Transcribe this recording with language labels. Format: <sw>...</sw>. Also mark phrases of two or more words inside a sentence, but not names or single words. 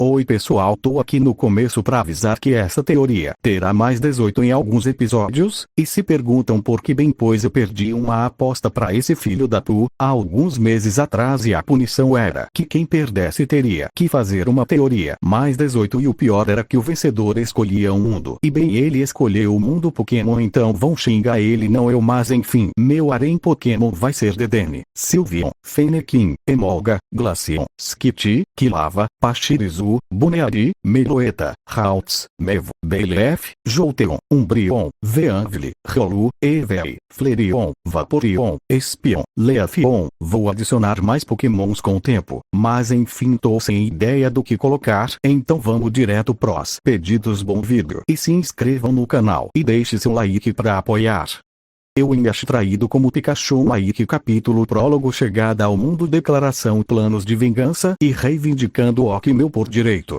<pt>Oi pessoal, tô aqui no começo pra avisar que essa teoria terá mais 18 em alguns episódios, e se perguntam por que bem pois eu perdi uma aposta pra esse filho da tu, há alguns meses atrás e a punição era que quem perdesse teria que fazer uma teoria mais 18 e o pior era que o vencedor escolhia um mundo. E bem ele escolheu o mundo Pokémon então vão xingar ele não eu mas enfim. Meu harém Pokémon vai ser Dedenne, Sylveon, Fennekin, Emolga, Glaceon, Skitty, Quilava, Pachirisu, Buneary, Meloetta, Ralts, Mevo, Belef, Jolteon, Umbreon, Veanville, Rolu, Evei, Flareon, Vaporeon, Espion, Leafeon. Vou adicionar mais pokémons com o tempo, mas enfim tô sem ideia do que colocar, então vamos direto pros pedidos. Bom vídeo e se inscrevam no canal e deixe seu like pra apoiar. Eu me acho traído como Pikachu. Like capítulo prólogo chegada ao mundo declaração planos de vingança e reivindicando o que meu por direito.</pt>